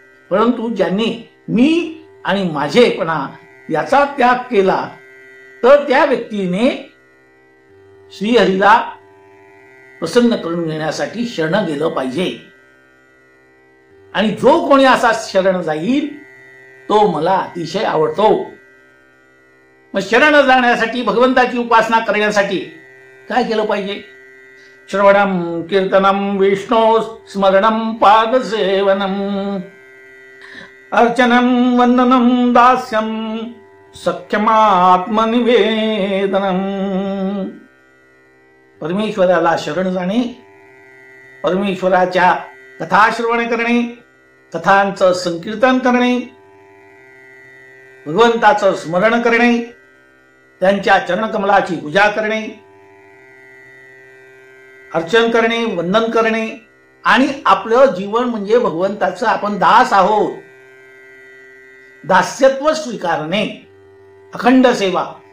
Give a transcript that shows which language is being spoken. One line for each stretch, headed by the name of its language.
Marathi: परंतु ज्यांनी मी आणि माझेपणा याचा त्याग केला तर त्या व्यक्तीने श्रीहरीला प्रसन्न करून घेण्यासाठी शरण गेलं पाहिजे. आणि जो कोणी असा शरण जाईल तो मला अतिशय आवडतो. मग शरण जाण्यासाठी, भगवंताची उपासना करण्यासाठी काय केलं पाहिजे?
Sanskrit: श्रवणम कीर्तनम विष्णू स्मरणम पादसेवनम अर्चनम वंदनम दास्यम सख्यमात्मनिवेदनम.
Marathi: परमेश्वराला शरण जाणे, परमेश्वराच्या कथा श्रवण करणे, कथांचं संकीर्तन करणे, भगवंताचं स्मरण करणे, त्यांच्या चरणकमलाची पूजा करणे, अर्चन करणे, वंदन करणे आणि आपलं जीवन म्हणजे भगवंताचं आपण दास आहोत, दास्यत्व स्वीकारणे, अखंड सेवा.